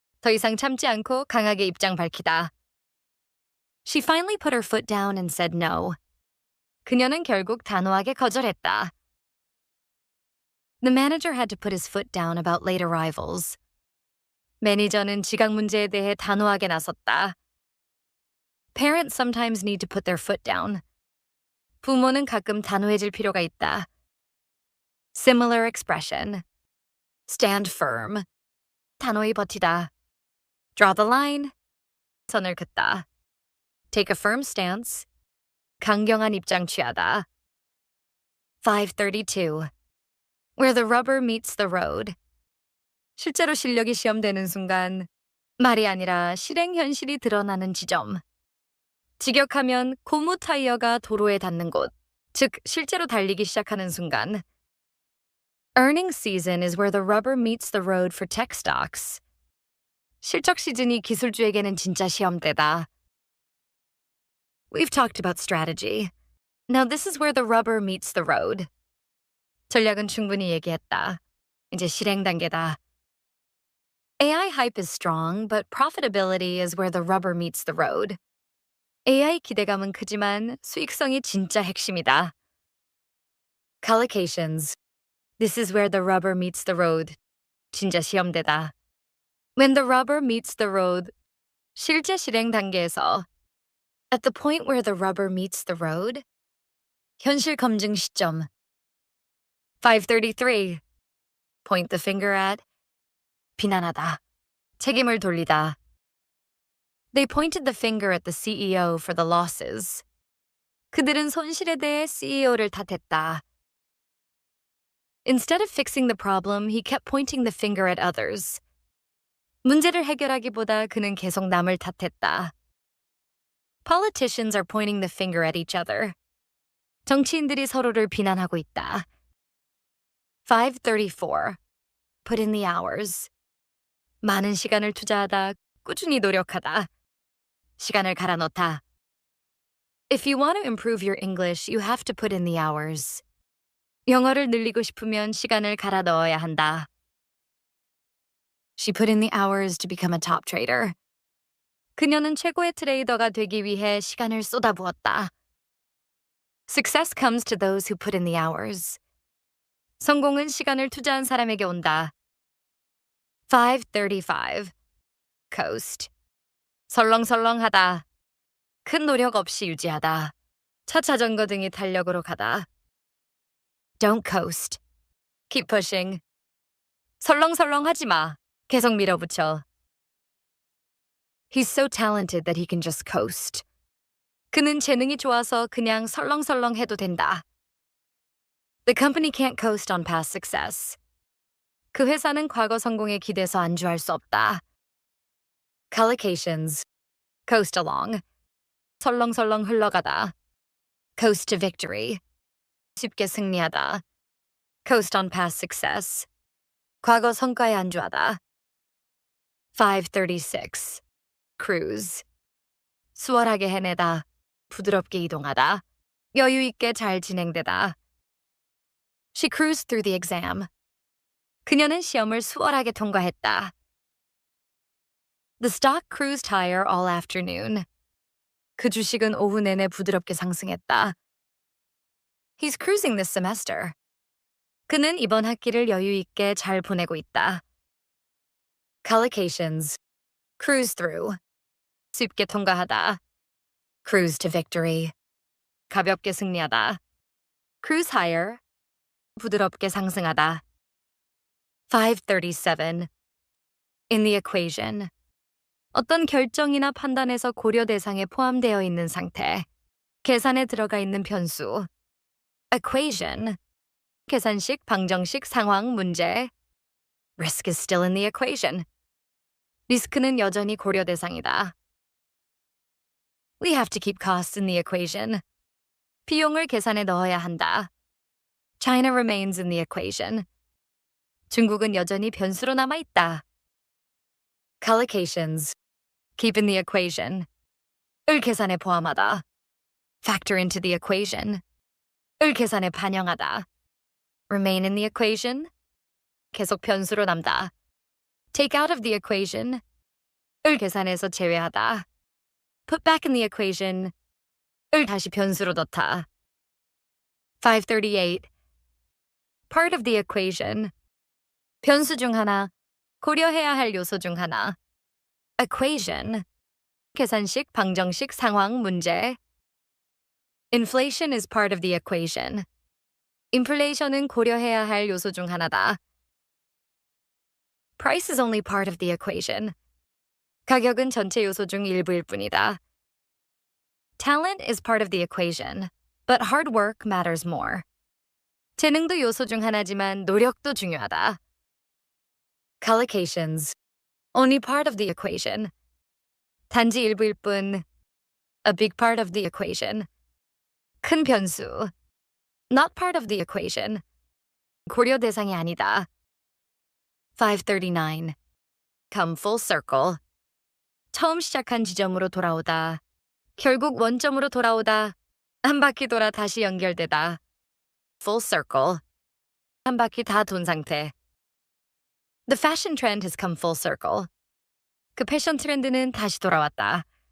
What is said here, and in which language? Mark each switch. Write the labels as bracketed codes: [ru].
[ko] 더 이상 참지 않고 강하게 입장 밝히다. [en] She finally put her foot down and said no. [ko] 그녀는 결국 단호하게 거절했다. [en] The manager had to put his foot down about late arrivals. [ko] 매니저는 지각 문제에 대해 단호하게 나섰다. [en] Parents sometimes need to put their foot down. [ko] 부모는 가끔 단호해질 필요가 있다. [en] Similar expression. Stand firm. [ko] 단호히 버티다. [en] Draw the line. [ko] 선을 긋다. [en] Take a firm stance. [ko] 강경한 입장 취하다. 532. [en] Where the rubber meets the road. [ko] 실제로 실력이 시험되는 순간, 말이 아니라 실행 현실이 드러나는 지점. 직역하면 고무 타이어가 도로에 닿는 곳, 즉 실제로 달리기 시작하는 순간. [en] Earnings season is where the rubber meets the road for tech stocks. [ko] 실적 시즌이 기술주에게는 진짜 시험대다. [en] We've talked about strategy. Now this is where the rubber meets the road. [ko] 전략은 충분히 얘기했다. 이제 실행 단계다. [en] AI hype is strong, but profitability is where the rubber meets the road. [ko] AI 기대감은 크지만 수익성이 진짜 핵심이다. [en] Collocations. This is where the rubber meets the road. [ko] 진짜 시험대다. [en] When the rubber meets the road. [ko] 실제 실행 단계에서. [en] At the point where the rubber meets the road. [ko] 현실 검증 시점. 533. [en] Point the finger at. [ko] 비난하다. 책임을 돌리다. [en] They pointed the finger at the CEO for the losses. [ko] 그들은 손실에 대해 CEO를 탓했다. [en] Instead of fixing the problem, he kept pointing the finger at others. [ko] 문제를 해결하기보다 그는 계속 남을 탓했다. [en] Politicians are pointing the finger at each other. [ko] 정치인들이 서로를 비난하고 있다. [en] 534. Put in the hours. [ko] 많은 시간을 투자하다, 꾸준히 노력하다. 시간을 갈아넣다. [en] If you want to improve your English, you have to put in the hours. [ko] 영어를 늘리고 싶으면 시간을 갈아 넣어야 한다. [en] She put in the hours to become a top trader. [ko] 그녀는 최고의 트레이더가 되기 위해 시간을 쏟아부었다. [en] Success comes to those who put in the hours. [ko] 성공은 시간을 투자한 사람에게 온다. [en] 535. Coast. [ko] 설렁설렁하다. 큰 노력 없이 유지하다. 차 자전거 등이 탄력으로 가다. [en] Don't coast. Keep pushing. [ko] 설렁설렁하지 마. 계속 밀어붙여. [en] He's so talented that he can just coast. [ko] 그는 재능이 좋아서 그냥 설렁설렁 해도 된다. [en] The company can't coast on past success. [ko] 그 회사는 과거 성공에 기대서 안주할 수 없다. [en] Collocations. Coast along. [ko] 설렁설렁 흘러가다. [en] Coast to victory. [ko] 쉽게 승리하다. [en] Coast on past success. [ko] 과거 성과에 안주하다. 536. [en] Cruise. [ko] 수월하게 해내다. 부드럽게 이동하다. 여유 있게 잘 진행되다. [en] She cruised through the exam. [ko] 그녀는 시험을 수월하게 통과했다. [en] The stock cruised higher all afternoon. [ko] 그 주식은 오후 내내 부드럽게 상승했다. [en] He's cruising this semester. [ko] 그는 이번 학기를 여유 있게 잘 보내고 있다. [en] Collocations. Cruise through. [ko] 쉽게 통과하다. [en] Cruise to victory. [ko] 가볍게 승리하다. [en] Cruise higher. [ko] 부드럽게 상승하다. [en] 537. In the equation. [ko] 어떤 결정이나 판단에서 고려 대상에 포함되어 있는 상태. 계산에 들어가 있는 변수. [en] Equation. [ko] 계산식, 방정식, 상황, 문제. [en] Risk is still in the equation. [ko] 리스크는 여전히 고려 대상이다. [en] We have to keep costs in the equation. [ko] 비용을 계산에 넣어야 한다. [en] China remains in the equation. [ko] 중국은 여전히 변수로 남아있다. [en] Collocations. Keep in the equation. [ko] 을 계산에 포함하다. [en] Factor into the equation. [ko] 을 계산에 반영하다. [en] Remain in the equation. [ko] 계속 변수로 남다. [en] Take out of the equation. [ko] 을 계산해서 제외하다. [en] Put back in the equation. [ko] 을 다시 변수로 넣다. 538. [en] Part of the equation. [ko] 변수 중 하나. 고려해야 할 요소 중 하나. [en] Equation. [ko] 계산식, 방정식, 상황, 문제. [en] Inflation is part of the equation. [ko] 인플레이션은 고려해야 할 요소 중 하나다. [en] Price is only part of the equation. [ko] 가격은 전체 요소 중 일부일 뿐이다. [en] Talent is part of the equation, but hard work matters more. [ko] 재능도 요소 중 하나지만 노력도 중요하다. [en] Collocations. Only part of the equation. [ko] 단지 일부일 뿐. [en] A big part of the equation. [ko] 큰 변수. [en] Not part of the equation. [ko] 고려 대상이 아니다. 539. [en] Come full circle. [ko] 처음 시작한 지점으로 돌아오다. 결국 원점으로 돌아오다. 한 바퀴 돌아 다시 연결되다. [en] Full circle. [ko] 한 바퀴 다 돈 상태. [en] The fashion trend has come full circle. [ko] 그 패션 트렌드는 다시 돌아왔다.